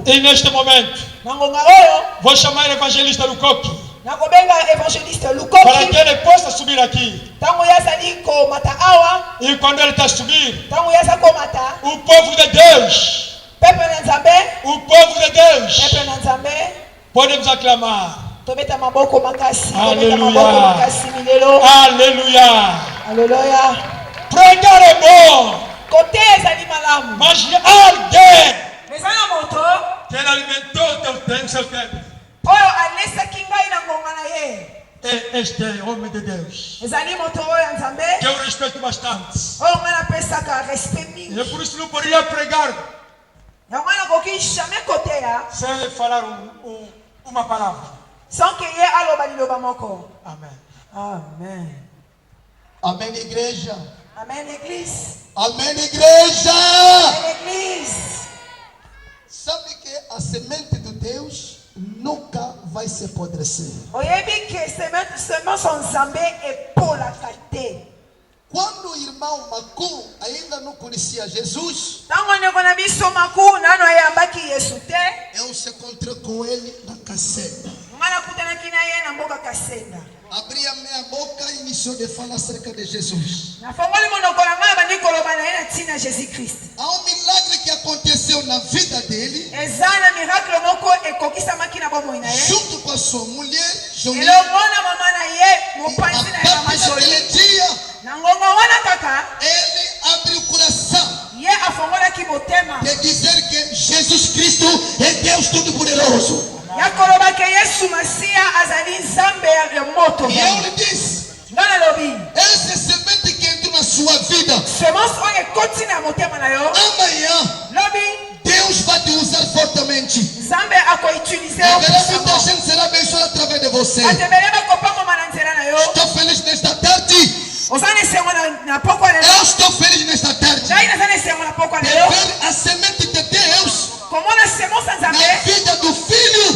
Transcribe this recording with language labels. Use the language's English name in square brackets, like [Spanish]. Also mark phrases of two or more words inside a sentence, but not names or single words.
[Portuguese] E neste momento, [Lingala] Na ngonga oyo, [Portuguese] vou chamar o evangelista Lukoki [Lingala] nakobenga evangeliste [Portuguese] para Lukoki. que ele possa subir aqui. [Lingala] Ntango ye azali komata awa, [Portuguese] E quando ele está subir, [Lingala] ntango ye aza komata, [Portuguese] o povo de Deus, [Lingala] pepe na nzambe, [Portuguese] o povo de Deus, [Lingala] pepe na nzambe, [Portuguese] podemos aclamar. [Lingala] tobeta maboko makasi, tobeta Alléluia. maboko makasi milelo. [Portuguese] Aleluia. [Lingala] Alleluia. [Portuguese] Pregar é bom, [Lingala] Kote ezali malamu. [Portuguese] mas alguém [Lingala] Eza na moto [Portuguese] que ele alimentou o seu tempo [Lingala] oyo alesaki ngai na ngonga na ye. [Portuguese] é este homem de Deus, [Lingala] Ezali moto oyo ya nzambe, [Portuguese] que eu respeito bastante. [Lingala] oyo ngai napesaka respect mingi. [Portuguese] E por isso não poderia pregar [Lingala] Yango nakoki jamais koteya [Portuguese] sem falar uma palavra. [French] sans que [Lingala] ye aloba liloba moko. [Portuguese] Amém. [Lingala] Amen. [Portuguese] Amém, igreja. [French] Amen, église. [Portuguese] Amém, igreja. [French] Amen, église. [Portuguese] Sabe que a semente de Deus nunca vai se apodrecer. [Lingala] Oyebi ke semence ya nzambe epolaka te. [Portuguese] Quando o irmão Macu ainda não conhecia Jesus, [Lingala] Ntango ndeko na biso Maku nano ayambaki yesu te, [Portuguese] eu se encontrei com ele na Kasenda. [Lingala] ngai nakutanaki na ye na mboka Kasenda. [Portuguese] Abri a minha boca e iniciou de falar acerca de Jesus. [Lingala] Nafongoli monoko na ngai bandi koloba na ye na ntina ya jésus christ. [Portuguese] Há um milagre que aconteceu na vida dele, [Lingala] Eza na miracle moko ekokisamaki na bomoi na ye, [Portuguese] junto com a sua mulher, Jolie. [Lingala] elongo na mama na ye [Portuguese] E [Lingala] mopanzi na [Portuguese] a [Lingala] ye mama [Portuguese] partir daquele [Lingala] joli. [Portuguese] dia, [Lingala] Na ngongo wana kaka [Portuguese] ele abre o coração [Lingala] ye afongolaki motema [Portuguese] de dizer que Jesus Cristo é Deus Todo-Poderoso. [Lingala] ya koloba ke yesu masiya azali nzambe ya moto. [Portuguese] E eu lhe disse, [Lingala] Ngai nalobi [Portuguese] essa semente que entrou na sua vida, [Lingala] semence oyo ekoti na motema na yo, [Portuguese] amanhã [Lingala] lobi [Portuguese] Deus vai te usar fortemente. [Lingala] nzambe akoutilize yo [Portuguese] Haverá muita [Lingala] puissamment. [Portuguese] gente será abençoada através de você. [Lingala] Bato ebele bakopangoma na nzela na yo. [Portuguese] Estou feliz nesta tarde. [Lingala] Oza na esengo na pokwa lelo. [Portuguese] Eu estou feliz nesta tarde. [Lingala] Ngai naza na esengo na pokwa [Portuguese] De [Lingala] lelo [Portuguese] ver a semente de Deus [Lingala] nzambe [Portuguese] na vida do filho